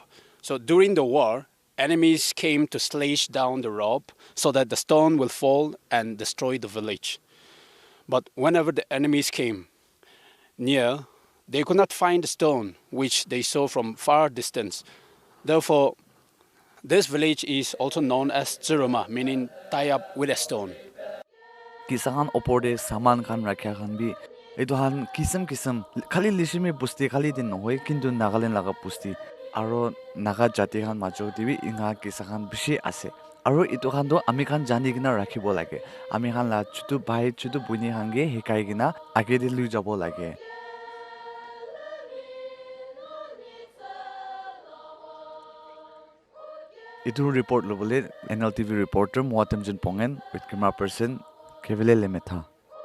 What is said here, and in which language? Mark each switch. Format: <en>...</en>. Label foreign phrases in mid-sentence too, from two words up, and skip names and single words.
<en>So during the war, enemies came to slash down the rope so that the stone will fall and destroy the village. But whenever the enemies came near, they could not find the stone which they saw from far distance. Therefore, this village is also known as Tsuruma, meaning tie up with a stone.</en> <nag>Kisa khan opor de saman khan rakhya khan bi etu han kisam kisam khali Leshemi busti khali din nohoi kintu Nagaland laga busti aro naga jati khan majo dibi inga kisa khan bishi ase. Aro itu khan do ami khan jani kina rakhibo lage. Ami khan la chutu bhai chutu buni khan ge hikai kina age de lui jabo lage. Itu report lobole NLTV reporter Muatem Jin Pongen</nag> <en>with camera person</en> <nag>Kevile Lemetha.</nag>